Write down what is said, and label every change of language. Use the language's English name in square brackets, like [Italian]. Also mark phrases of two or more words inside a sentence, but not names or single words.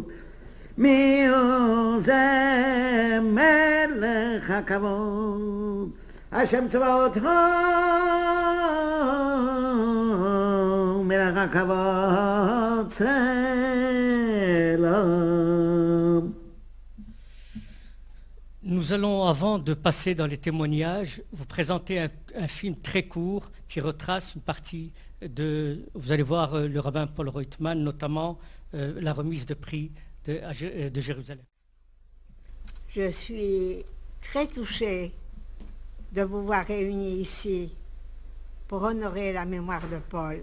[Hebrew] מי הוא זה מלך הכבוד? השם צבאות הוא מלך הכבוד צלם. [French] Nous allons, avant de passer dans les témoignages, vous présenter un film très court qui retrace une partie de... Vous allez voir le rabbin Paul Reutemann, notamment la remise de prix de Jérusalem. Je suis très touchée de vous voir réunis ici pour honorer la mémoire de Paul.